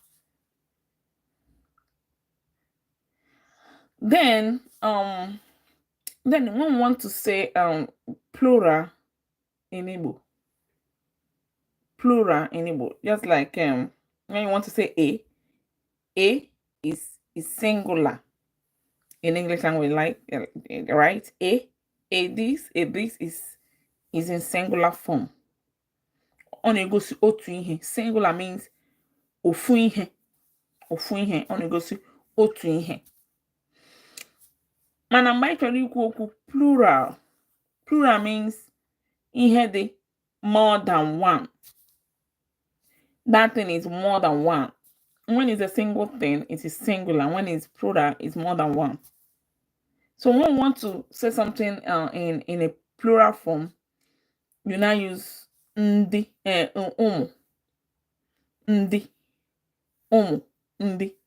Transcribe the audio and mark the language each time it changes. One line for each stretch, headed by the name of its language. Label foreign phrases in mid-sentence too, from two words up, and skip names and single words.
English: Then when we want to say plural in Igbo, just like when you want to say a is singular in English language, like right? A this is in singular form. On a goes
Igbo: otu ihe.
English: Singular means
Igbo: ofu ihe. Ofu ihe.
English: On a goes
Igbo: otu ihe. Mana mgbe chọrọ ikwu okwu plural.
English: Plural means
Igbo: ihe dị
English: more than one. That thing is more than one. When it's a single thing, it is singular. When it's plural, it's more than one. So when we want to say something in a plural form, you now use ndi, ndi, ndi.